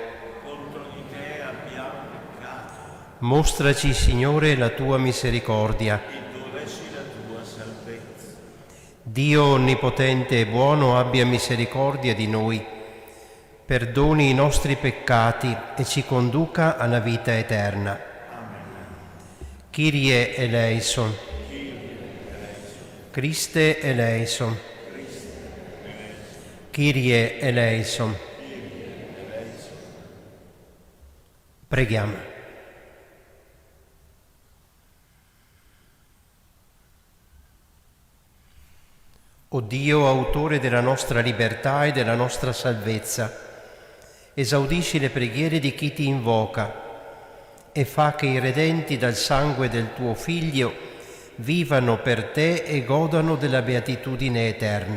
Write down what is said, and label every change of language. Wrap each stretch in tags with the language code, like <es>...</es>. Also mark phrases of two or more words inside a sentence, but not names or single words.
<it>Contro di te abbiamo peccato. Mostraci, Signore, la tua misericordia. Indureci la tua salvezza. Dio onnipotente e buono abbia misericordia di noi, perdoni i nostri peccati e ci conduca alla vita eterna. Amen.</it> <el>Kyrie eleison. Christe eleison. Kyrie eleison.</el> <it>Preghiamo. O Dio, autore della nostra libertà e della nostra salvezza, esaudisci le preghiere di chi ti invoca e fa che i redenti dal sangue del tuo Figlio vivano per te e godano della beatitudine eterna.</it>